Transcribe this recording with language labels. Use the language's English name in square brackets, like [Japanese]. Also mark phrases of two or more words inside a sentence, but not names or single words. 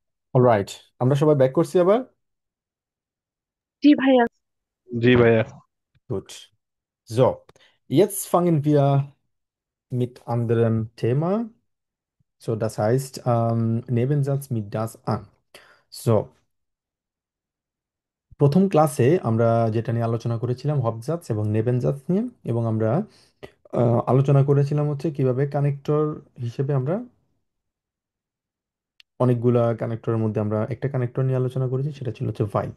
[Bangla] অলরাইট, আমরা সবাই ব্যাক করছি আবার। জি ভাইয়া। জি ভাইয়া। [German] Gut. So, jetzt fangen wir mit anderem Thema. So, das heißt, Nebensatz mit das an. So, [Bangla] প্রথম ক্লাসে আমরা যেটা নিয়ে আলোচনা করেছিলাম হবজাতস এবং নেবেনজাতস নিয়ে, এবং আমরা আলোচনা করেছিলাম হচ্ছে কিভাবে কানেক্টর হিসেবে আমরা অনেকগুলা কানেক্টরের মধ্যে আমরা একটা কানেক্টর নিয়ে আলোচনা করেছি, সেটা ছিল হচ্ছে ভাইল।